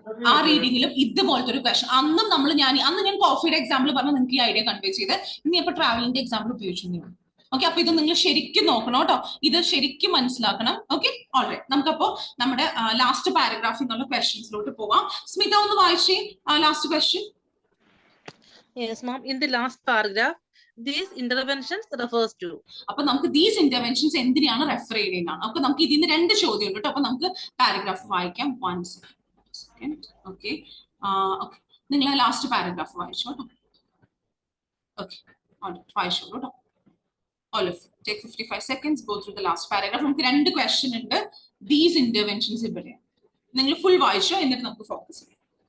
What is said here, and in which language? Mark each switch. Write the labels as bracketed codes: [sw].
[ml] ആ റീഡിങ്ങിലും ഇതുപോലത്തെ ഒരു ക്വസ്റ്റൻ. അന്ന് ഞാൻ കോഫിയുടെ എക്സാമ്പിൾ പറഞ്ഞ് നിങ്ങൾക്ക് ഈ ഐഡിയ കൺവേ ചെയ്ത് ഇനി അപ്പൊ ട്രാവലിംഗിന്റെ എക്സാമ്പിൾ ഉപയോഗിച്ചു. ഓക്കെ, അപ്പൊ ഇത് നിങ്ങൾ ശരിക്കും നോക്കണം കേട്ടോ, ഇത് ശരിക്കും മനസ്സിലാക്കണം. Okay, alright. നമുക്കപ്പോ നമ്മുടെ ലാസ്റ്റ് പാരഗ്രാഫിൽ നിന്നുള്ള ക്വസ്റ്റ്യൻസിലോട്ട് പോവാം. സ്മിത ഒന്ന് വായിച്ചേ last question. [en] Yes, ma'am. In the last paragraph, these interventions refers to. [ml] അപ്പൊ നമുക്ക് these interventions എന്തിനാണ് റെഫർ ചെയ്യുന്നതാണ്. അപ്പൊ നമുക്ക് ഇതിന് രണ്ട് ചോദ്യം ഉണ്ട് കേട്ടോ. അപ്പൊ നമുക്ക് പാരഗ്രാഫ് വായിക്കാം. [en] 1 second. [ml] ഓക്കെ, നിങ്ങൾ ലാസ്റ്റ് പാരഗ്രാഫ് വായിച്ചോ കേട്ടോ. ഓക്കെ, വായിച്ചോളൂ കേട്ടോ. [en] All of you take 55 seconds, go through the last paragraph. [ml] നമുക്ക് രണ്ട് ക്വസ്റ്റ്യൻ ഉണ്ട്. These interventions ഇവിടെ നിങ്ങൾ ഫുൾ വായിച്ചോ, എന്നിട്ട് നമുക്ക് ഫോക്കസ് ചെയ്യാം.